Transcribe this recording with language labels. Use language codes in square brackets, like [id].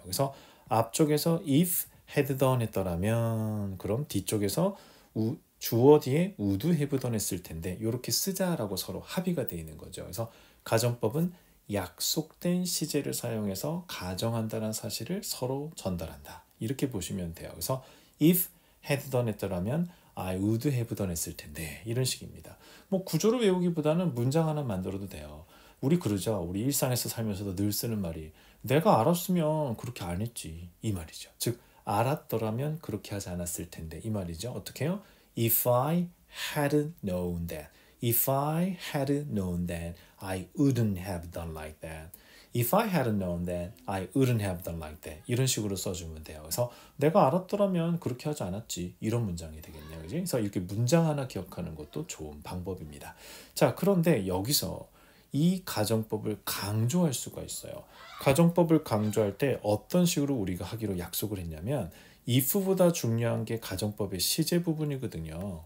[ko] 그래서 앞쪽에서 [en] if had done [ko] 했더라면 그럼 뒤쪽에서 주어 뒤에 [en] would have done [ko] 했을 텐데 이렇게 쓰자라고 서로 합의가 되어 있는 거죠. 그래서 가정법은 약속된 시제를 사용해서 가정한다는 사실을 서로 전달한다. 이렇게 보시면 돼요. 그래서 [en] if had done [ko] 했더라면 [en] I would have done [ko] 했을 텐데 이런 식입니다. 뭐 구조를 외우기보다는 문장 하나 만들어도 돼요. 우리 그러죠. 우리 일상에서 살면서도 늘 쓰는 말이 내가 알았으면 그렇게 안 했지 이 말이죠. 즉 알았더라면 그렇게 하지 않았을 텐데 이 말이죠. 어떻게 해요? [en] If I had known that, if I had known that, I wouldn't have done like that. If I hadn't known that, I wouldn't have done like that. [ko] 이런 식으로 써주면 돼요. 그래서 내가 알았더라면 그렇게 하지 않았지. 이런 문장이 되겠네요. 그지? 그래서 이렇게 문장 하나 기억하는 것도 좋은 방법입니다. 자, 그런데 여기서 이 가정법을 강조할 수가 있어요. 가정법을 강조할 때 어떤 식으로 우리가 하기로 약속을 했냐면 if보다 중요한 게 가정법의 시제 부분이거든요.